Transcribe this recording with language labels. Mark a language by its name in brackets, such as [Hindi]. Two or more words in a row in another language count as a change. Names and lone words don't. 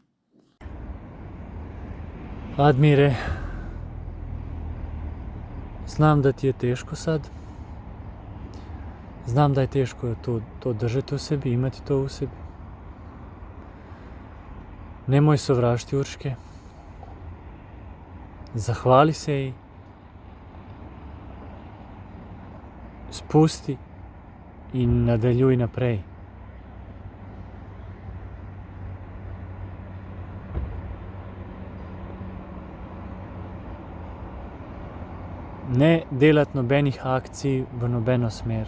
[Croatian] Admire, Znam da ti je teško sad. Znam da je teško to držati u sebi, imati to u sebi. [Slovenian] Nemoj sovražiti Urške. Zahvali se ji. Spusti i nadaljuj naprej. Ne delati nobenih akcij v nobeno smer.